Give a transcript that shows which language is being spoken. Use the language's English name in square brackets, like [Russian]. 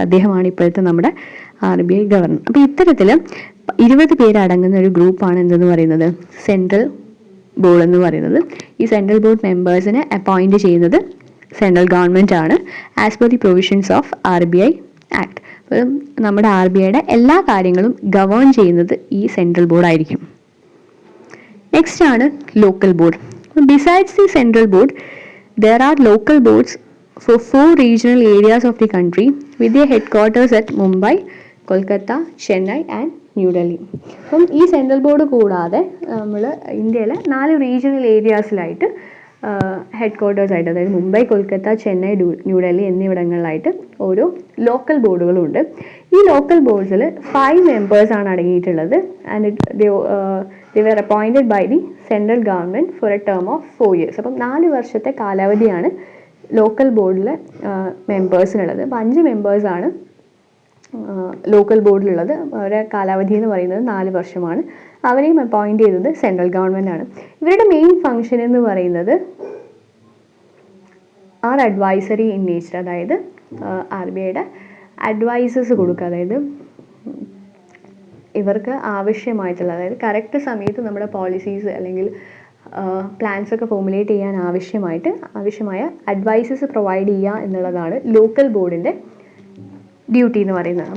[Malayalam] അദ്ദേഹമാണ് ഇപ്പോഴത്തെ നമ്മുടെ ആർ ബി ഐ ഗവർണർ. അപ്പോൾ ഇത്തരത്തിൽ 20 പേരടങ്ങുന്ന ഒരു ഗ്രൂപ്പാണ് എന്തെന്ന് പറയുന്നത് സെൻട്രൽ ബോർഡ് എന്ന് പറയുന്നത്. ഈ സെൻട്രൽ ബോർഡ് മെമ്പേഴ്സിനെ അപ്പോയിന്റ് ചെയ്യുന്നത് സെൻട്രൽ ഗവൺമെൻറ് ആണ് [English] As per the provisions of R B I act. [Malayalam] അപ്പം നമ്മുടെ ആർ ബി ഐയുടെ എല്ലാ കാര്യങ്ങളും ഗവേൺ ചെയ്യുന്നത് ഈ സെൻട്രൽ ബോർഡ് ആയിരിക്കും. നെക്സ്റ്റ് ആണ് local board. [English] Besides the central board, there are local boards for 4 regional areas of the country with their headquarters at Mumbai, Kolkata, Chennai and New Delhi. [Malayalam] അപ്പം ഈ central board കൂടാതെ നമ്മൾ ഇന്ത്യയിലെ 4 regional ഏരിയാസിലായിട്ട് headquarters ആയിട്ട്, അതായത് മുംബൈ, കൊൽക്കത്ത, ചെന്നൈ, ന്യൂഡൽഹി എന്നിവിടങ്ങളിലായിട്ട് ഓരോ local ബോർഡുകളുണ്ട്. ഈ local ബോർഡ്സിൽ 5 മെമ്പേഴ്സാണ് അടങ്ങിയിട്ടുള്ളത്. [English] And they were appointed by the central government for a term of 4 years. [Malayalam] അപ്പം 4 വർഷത്തെ കാലാവധിയാണ് ലോക്കൽ ബോർഡിലെ മെമ്പേഴ്സിനുള്ളത്. അപ്പം 5 മെമ്പേഴ്സാണ് ലോക്കൽ ബോർഡിലുള്ളത്. അവരുടെ കാലാവധി എന്ന് പറയുന്നത് 4 വർഷമാണ്. അവരെയും അപ്പോയിൻറ്റ് ചെയ്തത് സെൻട്രൽ ഗവൺമെൻറ് ആണ്. ഇവരുടെ മെയിൻ ഫങ്ഷൻ എന്ന് പറയുന്നത് [English] are advisory in nature, [Malayalam] അതായത് ആർ ബി ഐയുടെ അഡ്വൈസസ് കൊടുക്കുക, അതായത് ഇവർക്ക് ആവശ്യമായിട്ടുള്ള, അതായത് കറക്റ്റ് സമയത്ത് നമ്മുടെ പോളിസീസ് അല്ലെങ്കിൽ പ്ലാൻസ് ഒക്കെ ഫോമുലേറ്റ് ചെയ്യാൻ ആവശ്യമായ അഡ്വൈസസ് പ്രൊവൈഡ് ചെയ്യുക എന്നുള്ളതാണ് ലോക്കൽ ബോർഡിൻ്റെ ഡ്യൂട്ടി എന്ന് പറയുന്നത്.